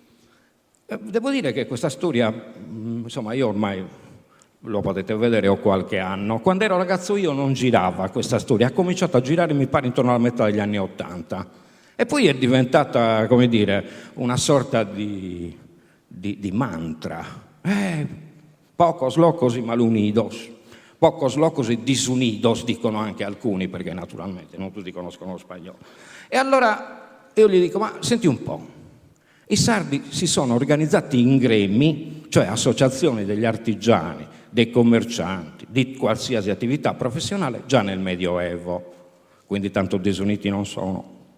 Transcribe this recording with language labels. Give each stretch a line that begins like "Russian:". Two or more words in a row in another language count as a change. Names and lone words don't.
Italian: Devo dire che questa storia, insomma, io ormai, lo potete vedere, ho qualche anno. Quando ero ragazzo io non girava questa storia, ha cominciato a girare, mi pare, intorno alla metà degli anni '80. E poi è diventata, come dire, una sorta di mantra.
Spanish: Pocos locos y malunidos. Pocos locos
Italian: e disunidos, dicono anche alcuni, perché naturalmente non tutti conoscono lo spagnolo. E allora io gli dico, ma senti un po', i sardi si sono organizzati in gremi, cioè associazioni degli artigiani, dei commercianti, di qualsiasi attività professionale, già nel Medioevo, quindi tanto disuniti non sono.